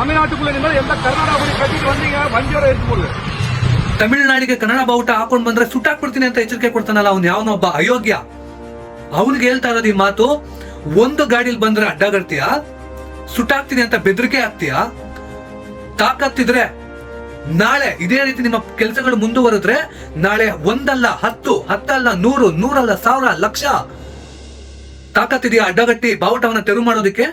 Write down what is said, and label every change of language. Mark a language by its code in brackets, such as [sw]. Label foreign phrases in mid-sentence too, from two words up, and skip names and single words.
[ta] தமிழ்நாட்டுக்குள்ள நிம்மதி எந்த கர்நாடகா கட்டிட்டு வந்தீங்க வண்டியோட எடுத்துக்கொள்ளு. [kn] ತಮಿಳುನಾಡಿಗೆ ಕನ್ನಡ ಬಾವುಟ ಹಾಕೊಂಡ್ ಬಂದ್ರೆ ಸುಟ್ಟಾಕ್ಬಿಡ್ತೀನಿ ಅಂತ ಎಚ್ಚರಿಕೆ ಕೊಡ್ತಾನಲ್ಲ ಅವ್ನು ಯಾವನೊಬ್ಬ ಅಯೋಗ್ಯ. ಅವನಿಗೆ ಹೇಳ್ತಾ ಇರೋದು ಈ ಮಾತು. ಒಂದು ಗಾಡಿಲಿ ಬಂದ್ರೆ ಅಡ್ಡಗಡ್ತೀಯ, ಸುಟ್ಟಾಕ್ತೀನಿ ಅಂತ ಬೆದರಿಕೆ ಆಗ್ತೀಯ. ತಾಕತ್ತಿದ್ರೆ ನಾಳೆ ಇದೇ ರೀತಿ ನಿಮ್ಮ ಕೆಲಸಗಳು ಮುಂದುವರೆದ್ರೆ ನಾಳೆ ಒಂದಲ್ಲ 10, 10 ಅಲ್ಲ 100, 100 ಅಲ್ಲ 1000, ಲಕ್ಷ ತಾಕತ್ತಿದೆಯಾ ಅಡ್ಡಗಟ್ಟಿ ಬಾವುಟವನ್ನ ತೆರವು ಮಾಡೋದಕ್ಕೆ?